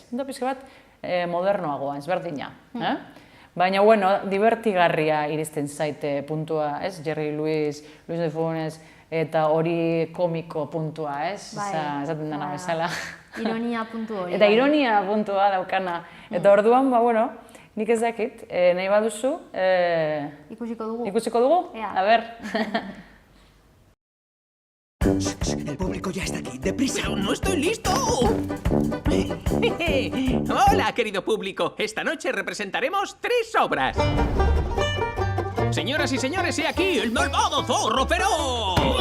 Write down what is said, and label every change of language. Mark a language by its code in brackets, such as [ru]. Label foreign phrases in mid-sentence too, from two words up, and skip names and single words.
[eu] Da pixka bat modernoagoa, ezberdina. Baina, bueno, divertigarria iristen zaite puntua, ez? Jerry Lewis, Luis de Funes, eta hori komiko puntua, ez? Esaten dena bezala. Ironia puntu hori. Eta ironia puntua daukana. Eta orduan, bueno, nik ez dakit, nahi baduzu... Ikusiko dugu. Ikusiko dugu? [es] A ver. El público ya está aquí. ¡Deprisa! ¡Pero no estoy listo! Hola, querido público. Esta noche representaremos 3 obras. Señoras y señores, he aquí el malvado zorro feroz.